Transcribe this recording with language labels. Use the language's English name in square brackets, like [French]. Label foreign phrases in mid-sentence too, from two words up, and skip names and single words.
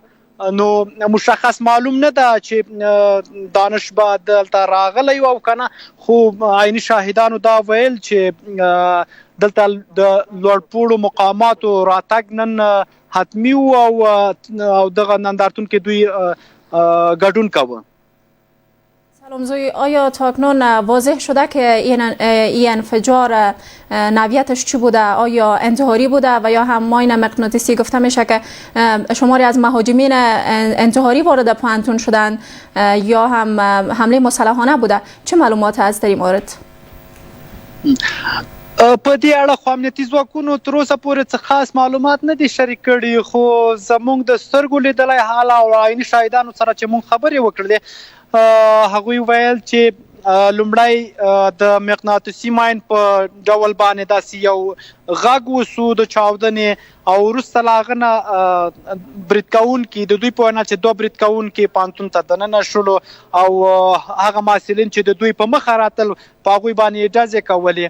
[Pashto] نو مشخص معلوم نه ده چې دانش به دلته راغلی او کنه، خو عیني شاهدانو دا ویل چې دلته د لوړپوړو مقاماتو راتګ نن حتمی و او دغه نندارتون کې دوی ګډون کوه. سلامزوی، [Persian] آیا تاکنون واضح شده که این انفجار نوعیتش چی بوده؟ آیا انتحاری بوده و یا هم ماین مغناطیسی؟ گفته میشه که شماری از مهاجمین انتحاری وارد پوهنتون شدن یا هم حمله مسلحانه بوده. چه معلومات هست در این مورد؟ [Pashto] په دې اړه خو امنیتي ځواکونو تر اوسه پورې څه خاص معلومات نه دي شریک کړي، خو زموږ د سترګو لیدلی حال او عیني شاهدانو سره چې موږ خبرې وکړلې هغوی ویل چې لومړی د مغناطیسي ماین په ډول باندې داسې یو غږ وسو د چاودنې او وروسته له هغه نه برید کوونکي د دوی په وینا چې دوه برید کوونکي پوهنتون ته دننه شولو او هغه محصلین چې د دوی په مخه راتل په هغوی باندې ډزې کولې.